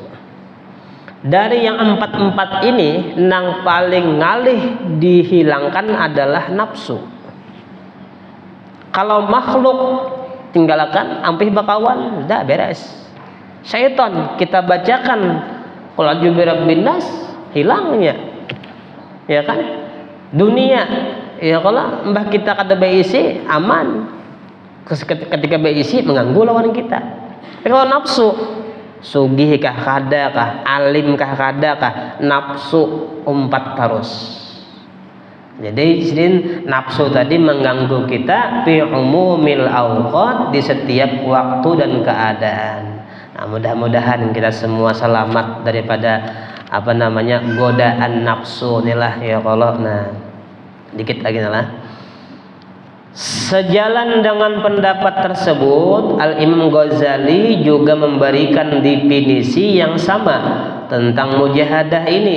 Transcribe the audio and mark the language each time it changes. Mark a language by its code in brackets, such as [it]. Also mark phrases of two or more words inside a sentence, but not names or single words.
[id] Dari yang 4 ini, yang paling ngalih dihilangkan adalah nafsu. [bjn] Kalau makhluk tinggalkan, ampih bakawan, udah beres. [id] Syaitan kita bacakan [ar] قل أعوذ برب الناس, [id] hilangnya, ya kan? Dunia, [bjn] ya kalau mbah kita kada beisi aman, ketika beisi mengganggu lawan kita. Tapi kalau nafsu, sugih kah kada kah, alim kah kada kah, nafsu umpat terus. [id] Jadi nafsu tadi mengganggu kita [ar] في عموم الأوقات, [id] di setiap waktu dan keadaan. Nah, mudah-mudahan kita semua selamat daripada godaan nafsu inilah, [ar] يا الله. [id] Nah, dikit lagi lah. Sejalan dengan pendapat tersebut, Al-Imam Ghazali juga memberikan definisi yang sama tentang mujahadah ini.